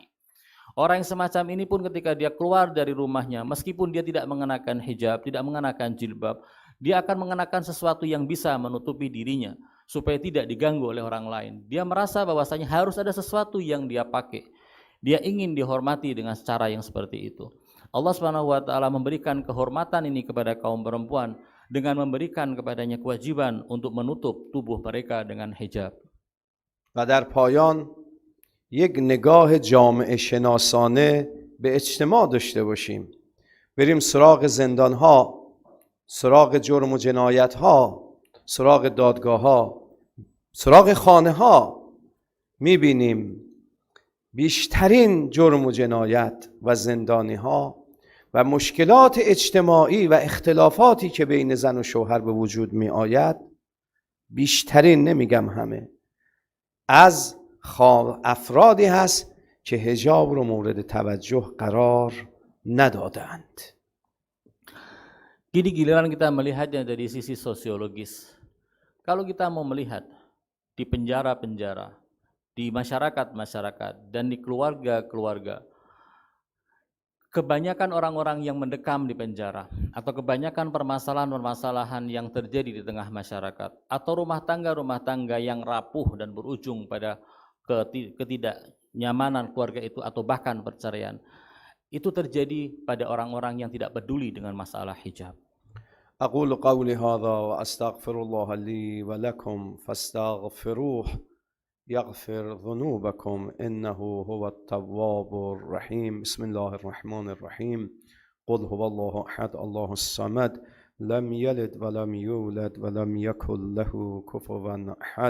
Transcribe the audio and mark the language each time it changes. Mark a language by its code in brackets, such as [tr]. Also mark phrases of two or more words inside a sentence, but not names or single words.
[id] Orang yang semacam ini pun ketika dia keluar dari rumahnya, meskipun dia tidak mengenakan hijab, tidak mengenakan jilbab, dia akan mengenakan sesuatu yang bisa menutupi dirinya supaya tidak diganggu oleh orang lain. Dia merasa bahwasanya harus ada sesuatu yang dia pakai. Dia ingin dihormati dengan cara yang seperti itu. [ar] الله سبحانه وتعالى [id] memberikan kehormatan ini kepada kaum perempuan dengan memberikan kepadanya kewajiban untuk menutup tubuh mereka dengan hijab. [fa] و در پایان یک نگاه جامعه شناسانه به اجتماع داشته باشیم. بریم سراغ زندانها، سراغ جرم و جنایتها، سراغ دادگاهها، سراغ خانهها. میبینیم بیشترین جرم و جنایت و زندانیها و مشکلات اجتماعی و اختلافاتی که بین زن و شوهر به وجود می آید، بیشترین، نمیگم همه، از افرادی هست که حجاب رو مورد توجه قرار ندادند. [id] Kini giliran kita melihatnya dari sisi sosiologis. Kalau kita mau melihat di penjara-penjara, di masyarakat-masyarakat, dan di keluarga-keluarga, kebanyakan orang-orang yang mendekam di penjara, atau kebanyakan permasalahan-permasalahan yang terjadi di tengah masyarakat, atau rumah tangga yang rapuh dan berujung pada ketidaknyamanan keluarga itu, atau bahkan perceraian, itu terjadi pada orang-orang yang tidak peduli dengan masalah hijab. [ar] أقول قولي هذا وأستغفر الله لي ولكم فاستغفروه يغفر ذنوبكم إنه هو التواب الرحيم. بسم الله الرحمن الرحيم. قل هو الله أحد الله الصمد لم يلد ولم يولد ولم يكن له كفوا أحد.